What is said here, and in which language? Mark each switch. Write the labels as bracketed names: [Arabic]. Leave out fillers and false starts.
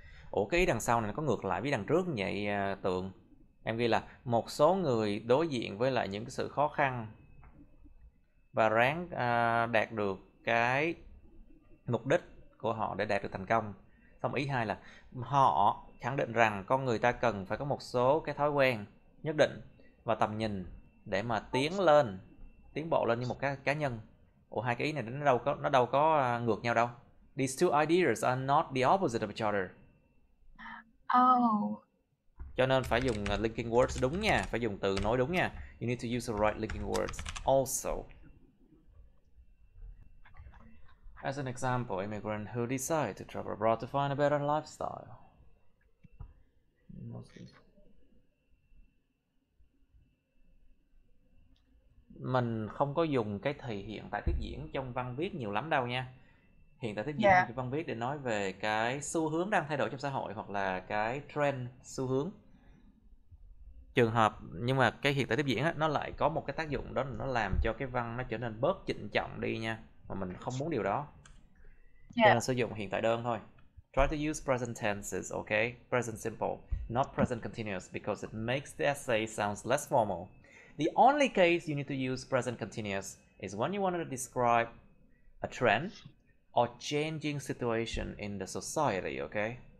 [Vietnamese] Ủa, cái ý đằng sau này nó có ngược lại với đằng trước như vậy Tường? Em ghi là một số người đối diện với lại những cái sự khó khăn và ráng đạt được cái mục đích của họ để đạt được thành công. Xong ý 2 là họ khẳng định rằng con người ta cần phải có một số cái thói quen nhất định và tầm nhìn để mà tiến bộ lên như một cái cá nhân. Ủa, hai cái ý này nó đâu có ngược nhau đâu. [English] These two ideas are not the opposite of each other. Oh. [Vietnamese] Cho nên phải dùng linking words đúng nha, phải dùng từ nối đúng nha. [English] You need to use the right linking words also. As an example, immigrant who decide to travel abroad to find a better lifestyle. [Vietnamese] Mình không có dùng cái thì hiện tại tiếp diễn trong văn viết nhiều lắm đâu nha. Hiện tại tiếp diễn trong văn viết để nói về cái xu hướng đang thay đổi trong xã hội, hoặc là cái trend, xu hướng. Trường hợp, nhưng mà cái hiện tại tiếp diễn á, nó lại có một cái tác dụng đó là nó làm cho cái văn nó trở nên bớt trịnh trọng đi nha, mà mình không muốn điều đó. Cho nên sử dụng hiện tại đơn thôi. [English] Try to use present tenses, okay? Present simple, not present continuous, because it makes the essay sounds less formal. The only case you need to use present continuous is when you want to describe a trend or changing situation in the society, okay?